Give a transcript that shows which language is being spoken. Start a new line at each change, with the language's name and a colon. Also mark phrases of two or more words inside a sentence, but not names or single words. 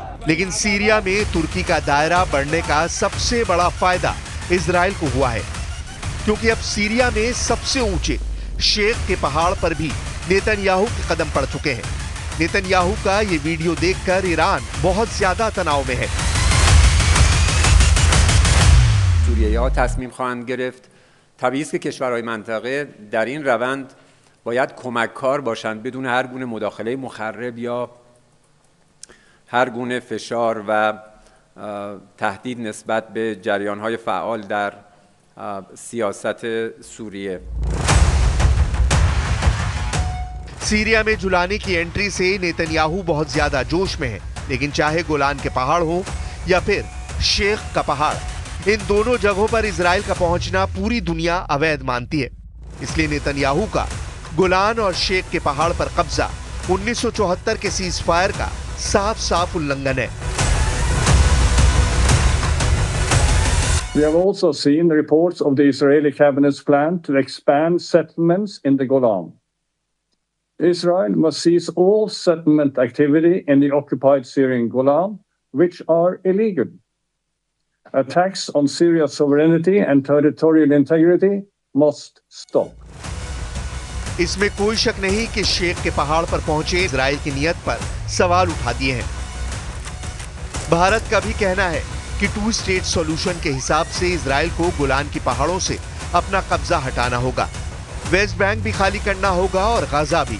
Hindi: लेकिन सीरिया में तुर्की का दायरा बढ़ने का सबसे बड़ा फायदा इजराइल को हुआ है, क्योंकि अब सीरिया में सबसे ऊंचे शेख के पहाड़ पर भी नेतन्याहू के कदम पड़ चुके हैं। नेतन्याहू का ये वीडियो देखकर ईरान बहुत ज्यादा तनाव में है।
Persian: سوریه‌ها تصمیم خواهند گرفت طبیعی است که کشورهای منطقه در این روند باید کمککار باشند بدون هر گونه مداخله مخرب یا هر گونه فشار و تهدید نسبت به جریان‌های فعال در سیاست سوریه.
Hindi: सीरिया में जुलानी की एंट्री से नेतन्याहू बहुत ज्यादा जोश में है, लेकिन चाहे गोलान के पहाड़ हो या फिर शेख का पहाड़, इन दोनों जगहों पर इजराइल का पहुंचना पूरी दुनिया अवैध मानती है। इसलिए नेतन्याहू का गोलान और शेख के पहाड़ पर कब्जा 1974 के
English: cease fire
Hindi: का साफ साफ उल्लंघन है।
English: We have also seen reports of the Israeli cabinet's plan to expand settlements in the Golan. Israel must cease all settlement activity in the occupied Syrian Golan, which are illegal. Attacks on Syria's sovereignty and territorial integrity must stop.
Hindi: इसमें कोई शक नहीं कि शेख के पहाड़ पर पहुंचे इजराइल की नीयत पर सवाल उठा दिए हैं। भारत का भी कहना है कि
English: two state solution
Hindi: के हिसाब से इजराइल को गोलान की पहाड़ों से अपना कब्जा हटाना होगा, वेस्ट बैंक भी खाली करना होगा और गाजा भी।